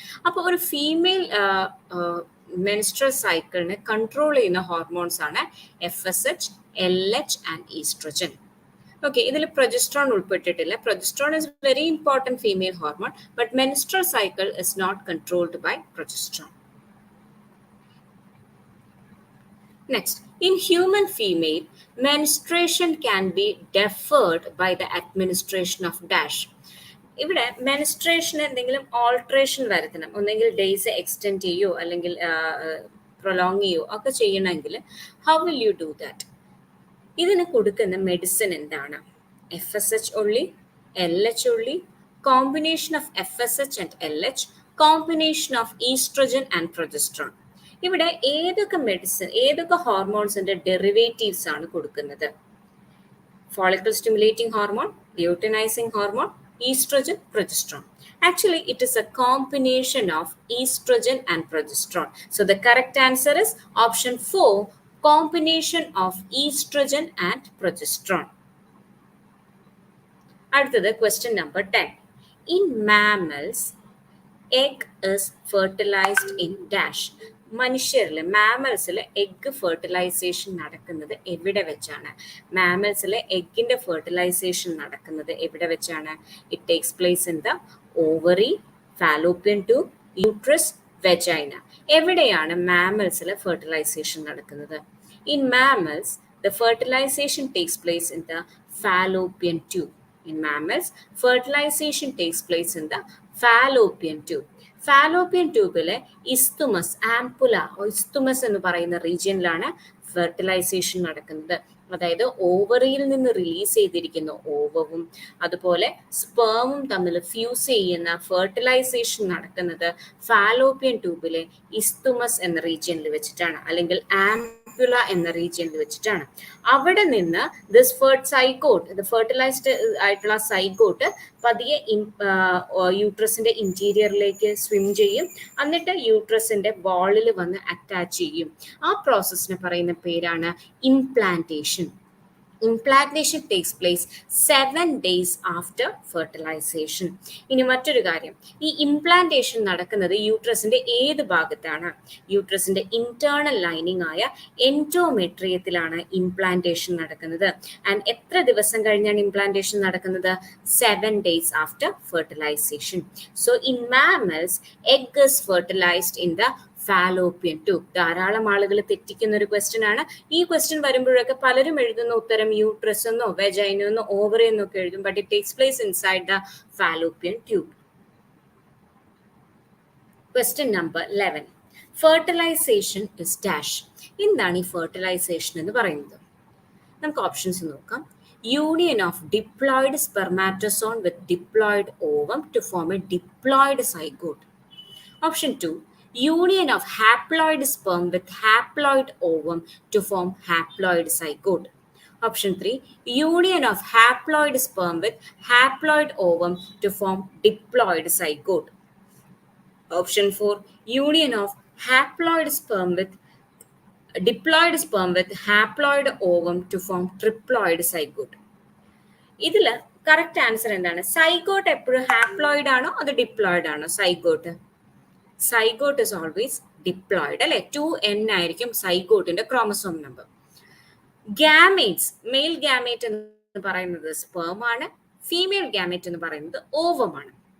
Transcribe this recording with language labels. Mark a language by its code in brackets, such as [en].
[ml] അപ്പോൾ ഒരു female menstrual സൈക്കിളിനെ കൺട്രോൾ ചെയ്യുന്ന ഹോർമോൺസ് ആണ് FSH, LH and oestrogen. Okay, ഇതിൽ progesterone ഉൾപ്പെട്ടിട്ടില്ല. [en] Progesterone is very important female hormone, but menstrual cycle is not controlled by progesterone. Next, in human female, menstruation can be deferred by the administration of dash. [ml] ഇവിടെ menstruation എന്തെങ്കിലും alteration വരുത്തണം, ഒന്നെങ്കിൽ days extend ചെയ്യോ അല്ലെങ്കിൽ prolong ചെയ്യോ ഒക്കെ ചെയ്യണമെങ്കിൽ [en] How will you do that? [ml] ഇതിന് കൊടുക്കുന്ന മെഡിസിൻ എന്താണ്? [en] FSH only, LH only, combination of FSH and LH, combination of estrogen and progesterone. [ml] ഇവിടെ ഏതൊക്കെ മെഡിസിൻ, ഏതൊക്കെ ഹോർമോൺസിന്റെ ഡെറിവേറ്റീവ്സ് ആണ് കൊടുക്കുന്നത്? [en] Follicle stimulating hormone, luteinizing hormone, estrogen, progesterone. Actually, it is a combination of estrogen and progesterone. So the correct answer is option 4, combination of estrogen and progesterone. [ta] அடுத்தது [en] question number 10. In mammals, egg is fertilized in dash. [ml] മനുഷ്യരിൽ, മാമൽസിൽ egg fertilisation നടക്കുന്നത് എവിടെ വെച്ചാണ്? മാമൽസിലെ എഗ്ഗിന്റെ fertilisation നടക്കുന്നത് എവിടെ വെച്ചാണ്? [en] It takes place in the ovary, fallopian tube, uterus, vagina. [ml] എവിടെയാണ് മാമൽസിൽ fertilisation നടക്കുന്നത്? [en] In mammals, the fertilization takes place in the fallopian tube. In mammals, fertilization takes place in the fallopian tube. [ml] Fallopian ട്യൂബിലെ isthmus, ആംപുല, isthmus എന്ന് പറയുന്ന റീജിയനിലാണ് fertilisation നടക്കുന്നത്. അതായത് ഓവറിയിൽ നിന്ന് release ചെയ്തിരിക്കുന്ന ഓവവും അതുപോലെ സ്പേമും തമ്മിൽ ഫ്യൂസ് ചെയ്യുന്ന ഫെർട്ടിലൈസേഷൻ നടക്കുന്നത് ഫാലോപ്പിയൻ ട്യൂബിലെ ഇസ്തുമസ് എന്ന റീജിയനിൽ വെച്ചിട്ടാണ്, അല്ലെങ്കിൽ ആംപുല എന്ന റീജിയനിൽ വെച്ചിട്ടാണ്. അവിടെ നിന്ന് ദിസ് സൈഗോട്ട്, ഇത് ഫെർട്ടിലൈസ്ഡ് ആയിട്ടുള്ള സൈഗോട്ട് പതിയെ യൂട്രസിന്റെ ഇന്റീരിയറിലേക്ക് സ്വിം ചെയ്യും, എന്നിട്ട് യൂട്രസിന്റെ വാളിൽ വന്ന് അറ്റാച്ച് ചെയ്യും. ആ പ്രോസസ്സിനെ പറയുന്ന പേരാണ് implantation. [en] Implantation takes place 7 days after fertilization. [ml] ഇനി മറ്റൊരു കാര്യം, ഈ ഇംപ്ലാന്റേഷൻ നടക്കുന്നത് യൂട്രസിന്റെ ഏത് ഭാഗത്താണ്? യൂട്രസിന്റെ ഇന്റേണൽ ലൈനിങ് ആയ എൻഡോമെട്രിയത്തിലാണ് ഇംപ്ലാന്റേഷൻ നടക്കുന്നത്. ആൻഡ് എത്ര ദിവസം കഴിഞ്ഞാണ് ഇംപ്ലാന്റേഷൻ നടക്കുന്നത്? [en] 7 days after fertilization. So in mammals, egg is fertilized in the fallopian tube. [ml] ധാരാളം ആളുകൾ തെറ്റിക്കുന്ന ഒരു ക്വസ്റ്റ്യൻ ആണ്. ഈ ക്വസ്റ്റ്യൻ വരുമ്പോഴൊക്കെ പലരും എഴുതുന്ന ഉത്തരം യൂട്രസ് എന്നോ വെജൈന എന്നോ ഓവറി എന്നൊക്കെ എഴുതും. [en] But it takes place inside the fallopian tube. Question number 11. Fertilization is dash. [ml] എന്താണ് ഈ ഫെർട്ടിലൈസേഷൻ എന്ന് പറയുന്നത്? നമുക്ക് ഓപ്ഷൻസ് നോക്കാം. [en] Union of diploid spermatozoon with diploid ovum to form a diploid zygote. Option 2, union of haploid sperm with haploid ovum to form haploid zygote. Option 3, union of haploid sperm with haploid ovum to form diploid zygote. Option 4, union of haploid sperm with diploid sperm with haploid ovum to form triploid zygote. [ml] ഇതിൽ correct answer എന്താണ്? Zygote എപ്പോഴും haploid ആണോ അത് diploid ആണോ? Zygote [en] zygote is always diploid [ml] അല്ലെ. 2n ആയിരിക്കും സൈഗോട്ടിന്റെ chromosome number. Gametes, mail gamete എന്ന് പറയുന്നത് സ്പേം ആണ്, ഫീമെയിൽ ഗാമേറ്റ് എന്ന് പറയുന്നത് ഓവമാണ്.